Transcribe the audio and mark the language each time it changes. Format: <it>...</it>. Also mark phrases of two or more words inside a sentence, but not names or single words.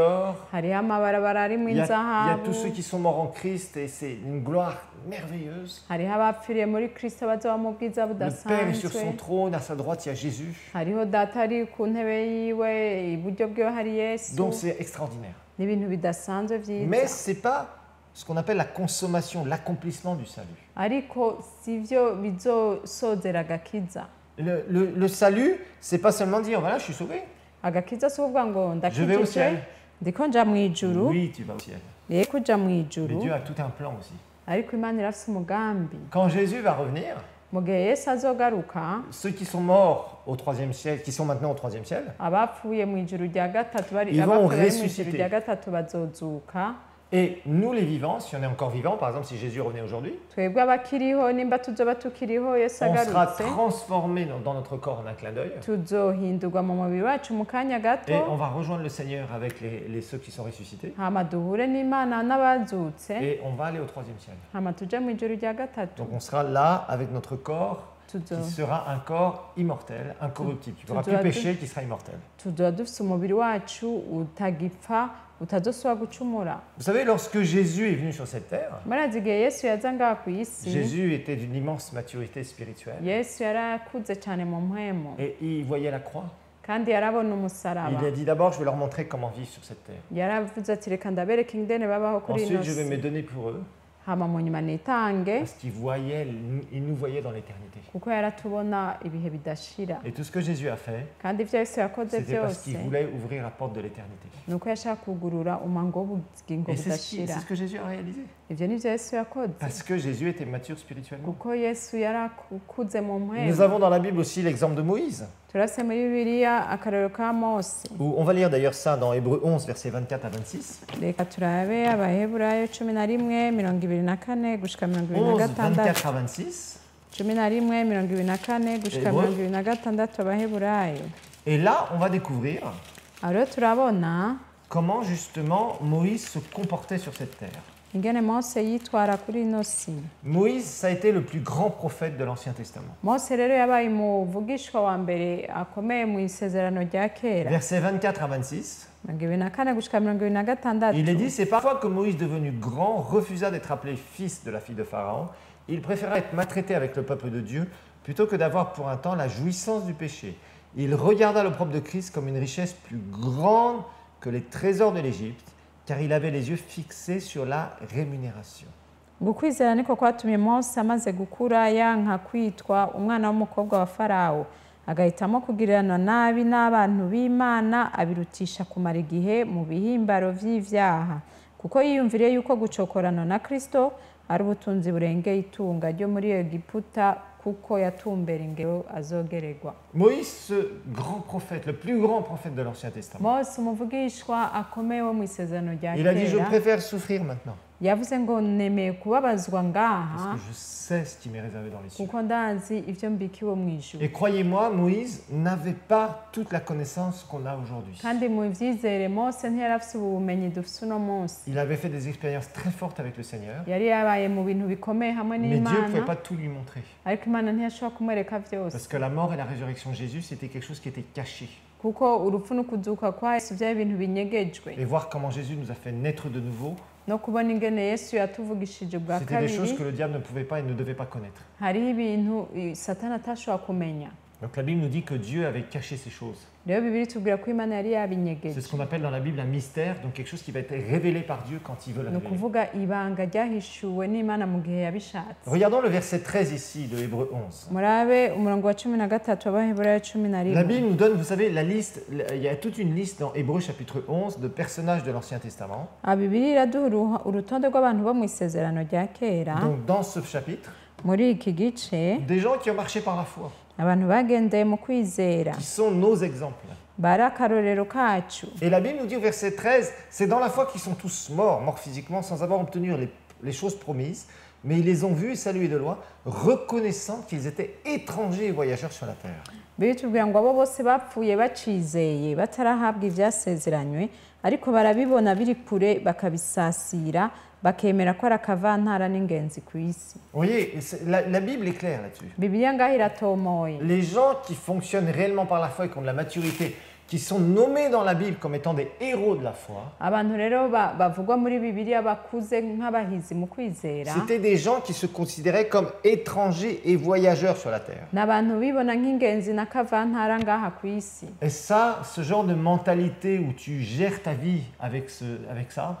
<fr>d'or.</fr> <rn>hariho amabarabara arimwo</rn> <fr>Il y a</fr> <rn>inzahabu,</rn> <fr>tous ceux qui sont morts en Christ et c'est une gloire merveilleuse.</fr> <rn>hariho abapfiriye muri Kristo bazoba mu bwiza</rn> <fr>Le Père est sur</fr> <rn>budasanzwe,</rn> <fr>son trône, à sa droite il y a Jésus.</fr> <rn>hariho data ari ku ntebe yiwe, iburyo bwiwe hari Yesu.</rn> <fr>Donc c'est extraordinaire.</fr> <rn>Ni ibintu bidasanzwe</rn> <fr>Mais</fr> <rn>vyiza,</rn> <fr>c'est pas ce qu'on appelle la consommation, l'accomplissement du salut.</fr> <rn>ariko sivyo bizosozera agakiza.</rn> <fr>Le salut, c'est pas seulement dire voilà, je suis sauvé.</fr> <rn>Agakiza si ukuvuga ngo</rn> <fr>Je vais au ciel.</fr> <rn>ndakijijwe ndiko nja mu ijuru,</rn> <fr>Oui, tu vas au ciel.</fr> <rn>rero kuja mu</rn> <fr>Mais</fr> <rn>ijuru,</rn> <fr>Dieu a tout un plan aussi.</fr> <rn>ariko Imana irafise umugambi.</rn> <fr>Quand Jésus va revenir,</fr> <rn>Mu gihe Yesu azogaruka,</rn> <fr>ceux qui sont morts au troisième ciel, qui sont maintenant au troisième ciel,</fr> <rn>abapfuye mu ijuru rya gatatu</rn> <fr>Ils vont</fr> <rn>abapfuye bari mu</rn> <fr>ressusciter.</fr> <rn>ijuru rya gatatu bazozuka.</rn> <fr>et nous les vivants, si on est encore vivants, par exemple si Jésus revenait aujourd'hui,</fr> <rn>Twebwe abakiriho nimba tuzoba tukiriho Yesu</rn> <fr>on sera</fr> <rn>agarutse,</rn> <fr>transformés dans notre corps en un clin d'œil</fr> <rn>tuzohindurwa mu mubiri wacu mu kanya gato,</rn> <fr>et on va rejoindre le Seigneur avec ceux qui sont ressuscités</fr> <rn>hama duhure n'Imana n'abazutse,</rn> <fr>et on va aller au troisième ciel.</fr> <rn>hama tuje mu ijuru rya gatatu.</rn> <fr>Donc on sera là avec notre corps</fr> <rn>Tuzo-</rn> <fr>qui sera un corps immortel, incorruptible. Tu ne pourras Tout plus doit- pécher, qui sera immortel.</fr> <rn>tuzoba dufise umubiri wacu utagipfa, utazosubira gucumura.</rn> <fr>Vous savez, lorsque Jésus est venu sur cette terre,</fr> <rn>Murazi igihe Yesu yaza ngaha ku isi,</rn> <fr>Jésus était d'une immense maturité spirituelle</fr> <rn>Yesu yarakuze cyane mu mpwemu,</rn> <fr>et il voyait la croix.</fr> <rn>kandi yarabona umusaraba.</rn> <fr>Il a dit d'abord, je vais leur montrer comment vivre sur cette terre.</fr> <rn>Yaravuze ati reka ndabereke ingene babaho kuri ino</rn> <fr>Ensuite, je vais me</fr> <rn>si,</rn> <fr>donner pour eux</fr> <rn>hama mu nyuma nitange,</rn> <fr>parce qu'ils nous voyaient dans l'éternité.</fr> <rn>kuko yaratubona ibihe bidashira.</rn> <fr>Et tout ce que Jésus a fait,</fr> <rn>Kandi ivyo Yesu yakoze</rn> <fr>c'était parce</fr> <rn>byose</rn> <fr>qu'il voulait ouvrir la porte de l'éternité.</fr> <rn>ni uko yashaka kugurura umango w'ubugingo</rn> <fr>Et c'est</fr> <rn>budashira.</rn> <fr>ce que Jésus a réalisé.</fr> <rn>Ivyo nivyo Yesu yakoze,</rn> <fr>Parce que Jésus était mature spirituellement.</fr> <rn>kuko Yesu yarakuze mu</rn> <fr>Nous</fr> <rn>mpwemu.</rn> <fr>avons dans la Bible aussi l'exemple de Moïse.</fr> <rn>Turase muri Bibiliya akarorero ka Mose.</rn> <fr>On va lire d'ailleurs ça dans Hébreux 11, versets 24 à 26.</fr> <rn>Reka turabe Abaheburayo 11 24 gushika 11, 26.</rn> <fr>24 à 26.</fr> <rn>11 24 gushika Hébreux. 26 Abaheburayo.</rn> <fr>Et là, on va découvrir</fr> <rn>Aho rero turabona</rn> <fr>comment justement Moïse se comportait sur cette terre.</fr> <rn>ingene Mose yitwara kuri ino si.</rn> <fr>Moïse, ça a été le plus grand prophète de l'Ancien Testament.</fr> <rn>Mose rero yabaye umuvugishwa wa mbere akomeye mu isezerano rya kera.</rn> <fr>Versets 24 à 26.</fr> <rn>24 gushika 26.</rn> <fr>Il est dit, c'est parfois que Moïse, devenu grand, refusa d'être appelé fils de la fille de Pharaon. Il préféra être maltraité avec le peuple de Dieu plutôt que d'avoir pour un temps la jouissance du péché. Il regarda l'opprobre de Christ comme une richesse plus grande que les trésors de l'Égypte, car il avait les yeux fixés sur la rémunération.</fr> <rn>ngo ukwizera niko kwatumye Mose amaze gukura yanka kwitwa umwana w'umukobwa wa Farawo agahitamo kugirirana nabi n'abantu b'Imana abirutisha kumara igihe mu bihimbaro vy'ivyaha kuko yiyumviriye yuko gucokorana na Kristo ari ubutunzi burengeye itunga ryo muri Egiputa kuko yatumbera ingero azogererwa.</rn> <fr>Moïse, ce grand prophète, le plus grand prophète de l'Ancien Testament,</fr> <rn>Mose umuvugishwa akomeye wo mu isezerano rya</rn> <fr>il a dit, je</fr> <rn>kera</rn> <fr>préfère souffrir maintenant,</fr> <rn>yavuze ngo nemeye kubabazwa ngaha</rn> <fr>parce que je sais ce qui m'est réservé dans les cieux.</fr> <rn>kuko ndazi ivyo mbikiwe mu ijuru.</rn> <fr>Et croyez-moi, Moïse n'avait pas toute la connaissance qu'on a aujourd'hui.</fr> <rn>kandi mu vyizere Mose ntiyari afise ubumenyi dufise uno munsi.</rn> <fr>Il avait fait des expériences très fortes avec le Seigneur,</fr> <rn>yari yabaye mu bintu bikomeye hamwe</rn> <fr>mais Dieu ne pouvait</fr> <rn>n'Imana</rn> <fr>pas tout lui montrer.</fr> <rn>ariko Imana ntiyashobora kumwereka vyose</rn> <fr>Parce que la mort et la résurrection de Jésus, c'était quelque chose qui était caché.</fr> <rn>kuko urupfu n'ukuzuka kwa Yesu vyari ibintu binyegejwe</rn> <fr>Et voir comment Jésus nous a fait naître de nouveau,</fr> <rn>no kubona ingene Yesu yatuvugishije bwa</rn> <fr>c'était des choses</fr> <rn>kabiri</rn> <fr>que le diable ne pouvait pas et ne devait pas connaître.</fr> <rn>hariho ibintu Satani atashobora kumenya.</rn> <fr>Donc la Bible nous dit que Dieu avait caché ces choses.</fr> <rn>rero Bibiri tubwira ko Imana yari</rn> <fr>C'est</fr> <rn>yabinyegeje</rn> <fr>ce qu'on appelle dans la Bible un mystère, donc quelque chose qui va être révélé par Dieu quand il veut le</fr> <rn>ni</rn> <fr>révéler.</fr> <rn>ukuvuga ibanga ryahishuwe n'Imana mu gihe yabishatse.</rn> <fr>Regardons le verset 13 ici de Hébreux 11.</fr> <rn>murabe umurongo wa 13 w'Abaheburayo La 11.</rn> <fr>Bible nous donne, vous savez, la liste, il y a toute une liste dans Hébreux chapitre 11 de personnages de l'Ancien Testament.</fr> <rn>Bibiri iraduha urutonde rw'abantu bo mu isezerano rya kera.</rn> <fr>Donc dans ce chapitre,</fr> <rn>muri iki gice</rn> <fr>des gens qui ont marché par la foi,</fr> <rn>abantu bagendeye mu kwizera</rn> <fr>qui sont nos exemples.</fr> <rn>bari akarorero kacu.</rn> <fr>Et la Bible nous dit au verset 13, c'est dans la foi qu'ils sont tous morts physiquement, sans avoir obtenu les choses promises, mais ils les ont vus et salués de loin, reconnaissant qu'ils étaient étrangers et voyageurs sur la terre.</fr> <rn>bitubwira ngo abo bose bapfuye bacizeye batarahabwa ivyasezeranywe ariko barabibona biri kure bakabisasira bakemera ko ari akavantara n'ingenzi ku isi.</rn> <fr>Vous voyez, la Bible est claire là-dessus.</fr> <rn>Bibiliya ngaho iratomoye.</rn> <fr>Les gens qui fonctionnent réellement par la foi et qui ont de la maturité, qui sont nommés dans la Bible comme étant des héros de la foi,</fr> <rn>abantu rero bavugwa muri Bibiliya bakuze nk'abahizi mu kwizera</rn> <fr>c'était des gens qui se considéraient comme étrangers et voyageurs sur la terre.</fr> <rn>n'abantu bibona nk'ingenzi n'akavantara ngaha ku isi.</rn> <fr>Et ça, ce genre de mentalité où tu gères ta vie avec ça,</fr>